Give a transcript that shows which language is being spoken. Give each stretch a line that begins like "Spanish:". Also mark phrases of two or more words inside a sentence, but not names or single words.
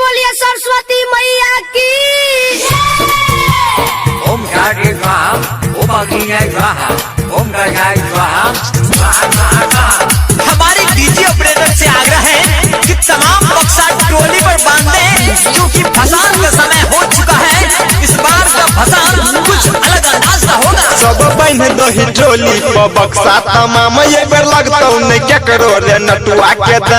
Hindi: सरस्वती मैया की
Sanskrit: ओम शांति स्वाहा ओम अग्नि स्वाहा ओम गजाय स्वाहा।
Hindi: हमारे डीजे ऑपरेटर से आग्रह है कि तमाम बक्सा टोली पर बांध दें, क्योंकि भसान का समय हो चुका है। इस बार का भसान कुछ अलग अंदाज का होगा। सब बहन दही टोली पर बक्सा तमाम ये बेर लगता नहीं क्या करो रे नटुआ के